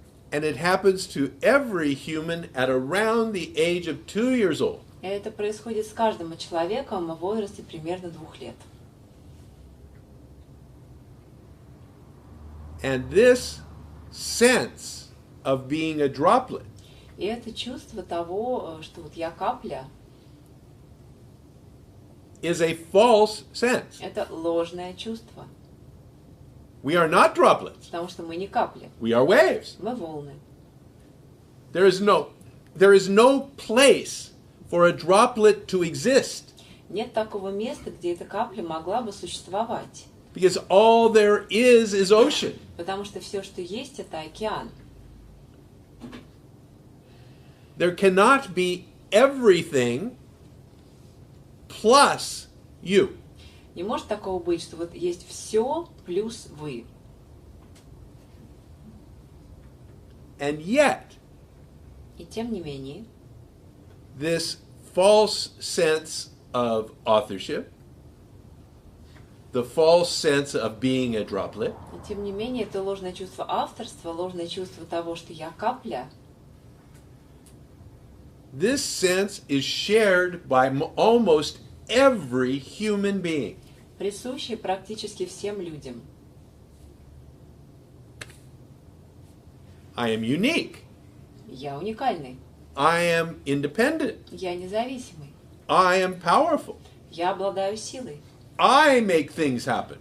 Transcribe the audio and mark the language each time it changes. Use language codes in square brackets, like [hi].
[en] And it happens to every human at around the age of 2 years old. [ru] И это происходит с каждым человеком в возрасте примерно 2 лет. [en] And this sense of being a droplet [ru] И это чувство того, что вот я капля, [en] is a false sense. [ru] это ложное чувство. [en] We are not droplets. [ru] Потому что мы не капли, [en] We are waves. [ru] мы волны. [en] There is no place for a droplet to exist [ru] Нет такого места, где эта капля могла бы существовать. [en] because all there is ocean. [ru] Потому что все, что есть, это океан. [en] There cannot be everything plus you. [ru] Не может такого быть, что вот есть все плюс вы. [en] And yet, [ru] И тем не менее, [en] this false sense of authorship, the false sense of being a droplet, [ru] это ложное чувство авторства, ложное чувство того, что я капля, [en] this sense is shared by almost every human being. [ru] присущее практически всем людям. [en] I am unique. [ru] Я уникальный, [en] I am independent. [ru] я независимый, [en] I am powerful. [ru] я обладаю силой, [en] I make things happen.